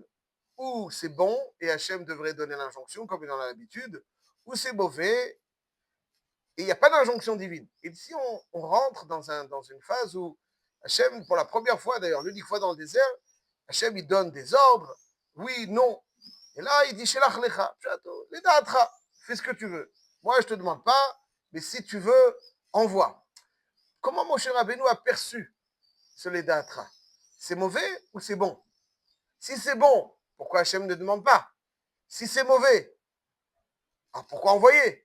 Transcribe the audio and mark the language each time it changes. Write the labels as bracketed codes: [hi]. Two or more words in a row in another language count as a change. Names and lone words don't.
[fr] Ou c'est bon, et Hachem devrait donner l'injonction, comme il en a l'habitude, ou c'est mauvais, et il n'y a pas d'injonction divine. Et ici, on rentre dans une phase où Hachem, pour la première fois, d'ailleurs, l'unique fois dans le désert, Hachem, il donne des ordres, oui, non. Et là, il dit, [he] שלח לך לדעתך, [fr] fais ce que tu veux. Moi, je ne te demande pas, mais si tu veux, envoie. Comment Moshe Rabbeinu a perçu ce ledaatra? C'est mauvais ou c'est bon? Si c'est bon, pourquoi Hachem ne demande pas? Si c'est mauvais, alors pourquoi envoyer?